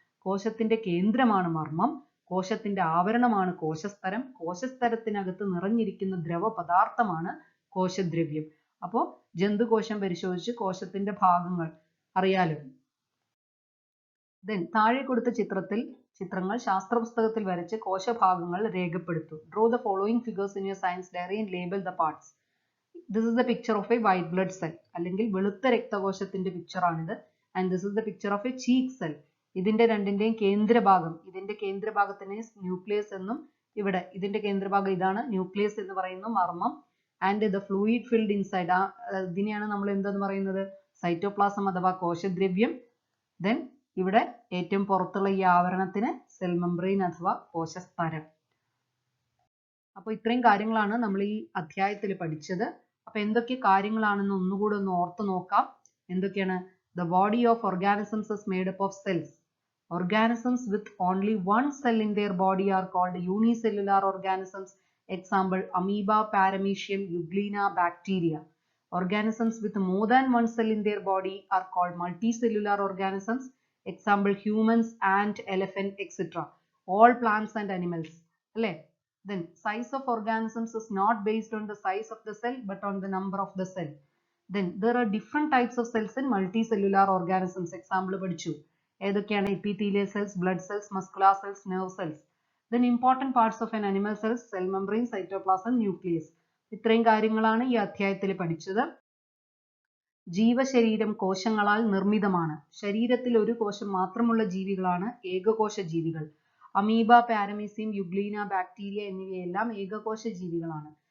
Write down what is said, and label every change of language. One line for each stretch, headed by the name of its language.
Malayalam: കോശത്തിന്റെ കേന്ദ്രമാണ് മർമ്മം, കോശത്തിന്റെ ആവരണമാണ് കോശസ്തരം, കോശസ്തരത്തിനകത്ത് നിറഞ്ഞിരിക്കുന്ന ദ്രവപദാർത്ഥമാണ് കോശദ്രവ്യം. അപ്പോൾ ജന്തുകോശം പരിശോധിച്ച് കോശത്തിന്റെ ഭാഗങ്ങൾ അറിയാലോ. താഴെ കൊടുത്ത ചിത്രങ്ങൾ ശാസ്ത്രപുസ്തകത്തിൽ വരച്ച് കോശഭാഗങ്ങൾ രേഖപ്പെടുത്തു.
English: Draw the following figures in your science diary and label the parts. This is the picture of a white blood cell,
Malayalam: അല്ലെങ്കിൽ വെളുത്ത രക്തകോശത്തിന്റെ പിക്ചർ ആണിത്.
English: And this is the picture of a cheek cell.
Malayalam: ഇതിന്റെ രണ്ടിന്റെയും കേന്ദ്രഭാഗം, ഇതിന്റെ കേന്ദ്രഭാഗത്തിനെ nucleus എന്നും ഇവിടെ ഇതിന്റെ കേന്ദ്രഭാഗം ഇതാണ് ന്യൂക്ലിയസ് എന്ന് പറയുന്നു, മർമ്മം.
English: and the fluid filled inside,
Malayalam: ഇതിനെയാണ് നമ്മൾ എന്തെന്ന് പറയുന്നത്? സൈറ്റോപ്ലാസം അഥവാ കോശദ്രവ്യം. ദെൻ ഇവിടെ ഏറ്റവും പുറത്തുള്ള ഈ ആവരണത്തിന് സെൽ മെംബ്രെയിൻ അഥവാ കോശസ്തരം. അപ്പോൾ ഇത്രയും കാര്യങ്ങളാണ് നമ്മൾ ഈ അധ്യായത്തിൽ പഠിച്ചത്. അപ്പൊ എന്തൊക്കെ കാര്യങ്ങളാണെന്ന് ഒന്നുകൂടെ ഒന്ന് ഓർത്ത് നോക്കാം. എന്തൊക്കെയാണ്?
English: The body of organisms is made up of cells. Organisms with only one cell in their body are called unicellular organisms. Example, amoeba, paramecium, euglena, bacteria. Organisms with more than one cell in their body are called multicellular organisms. Example, humans, ant, elephant, etc. All plants and animals. Then size of organisms is not based on the size of the cell but on the number of the cell. Then there are different types of cells in multicellular organisms.
Malayalam: Example പഠിച്ചു. ഏതൊക്കെയാണ്?
English: epithelial cells, blood cells, muscular cells, nerve cells. Then important parts of an animal cells, cell membrane, cytoplasm, nucleus.
Malayalam: ഇത്രയും കാര്യങ്ങളാണ് ഈ അധ്യായത്തിൽ പഠിച്ചത്. ജീവശരീരം കോശങ്ങളാൽ നിർമ്മിതമാണ്. ശരീരത്തിൽ ഒരു കോശം മാത്രമുള്ള ജീവികളാണ് ഏകകോശ ജീവികൾ. അമീബ, പാരമീസിയം, യുഗ്ലീന, ബാക്ടീരിയ എന്നിവയെല്ലാം ഏകകോശ ജീവികളാണ്.